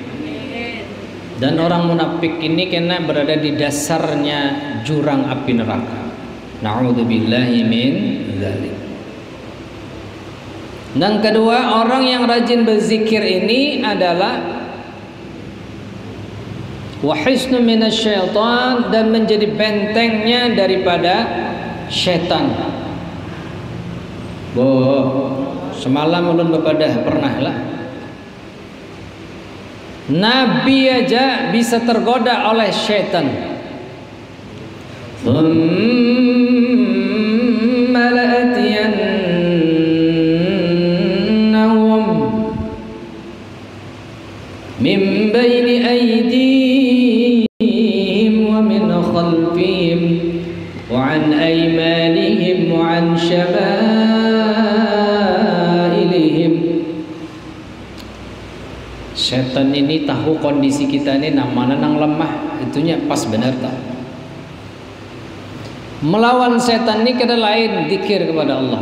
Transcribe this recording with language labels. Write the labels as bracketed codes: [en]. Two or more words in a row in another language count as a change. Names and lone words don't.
[id] Dan orang munafik ini kena berada di dasarnya jurang api neraka. [ar] نعوذ بالله من ذلك. [id] Dan kedua, orang yang rajin berzikir ini adalah [ar] وحصن من الشيطان, [id] dan menjadi bentengnya daripada syaitan. [bjn] Semalam ulun bepadah pernah lah, Nabi aja bisa tergoda oleh syaitan. [ar] ثم لآتينهم من بين أيديهم ومن خلفهم وعن أيمانهم وعن شمائلهم. [id] Setan ini tahu kondisi kita ini mana nang lemah, itunya pas benar tak. Melawan setan ini kada lain zikir kepada Allah.